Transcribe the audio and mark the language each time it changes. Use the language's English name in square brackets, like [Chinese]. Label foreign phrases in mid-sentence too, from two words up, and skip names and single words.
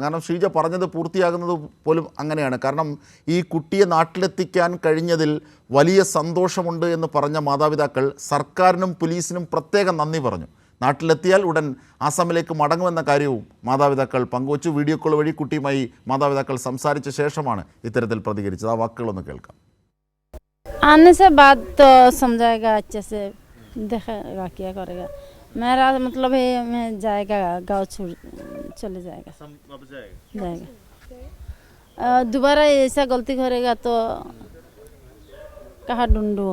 [Malayalam] കാരണം ഷീജ പറഞ്ഞത് പൂർത്തിയാകുന്നത് പോലും അങ്ങനെയാണ്. കാരണം ഈ കുട്ടിയെ നാട്ടിലെത്തിക്കാൻ കഴിഞ്ഞതിൽ വലിയ സന്തോഷമുണ്ട് എന്ന് പറഞ്ഞ മാതാപിതാക്കൾ സർക്കാരിനും പോലീസിനും പ്രത്യേകം നന്ദി പറഞ്ഞു. നാട്ടിലെത്തിയാൽ ഉടൻ ആസാമിലേക്ക് മടങ്ങുമെന്ന കാര്യവും മാതാപിതാക്കൾ പങ്കുവച്ചു. വീഡിയോ കോൾ വഴി കുട്ടിയുമായി മാതാപിതാക്കൾ സംസാരിച്ച ശേഷമാണ് ഇത്തരത്തിൽ പ്രതികരിച്ചത്. ആ വാക്കുകളൊന്ന് കേൾക്കാം. [Hindi] आने से बाद तो समझाएगा, अच्छे से देखेगा, क्या करेगा. मेरा मतलब है मैं जाएगा, गाँव चले जाएगा. दोबारा ऐसा गलती करेगा तो कहाँ ढूंढूँ.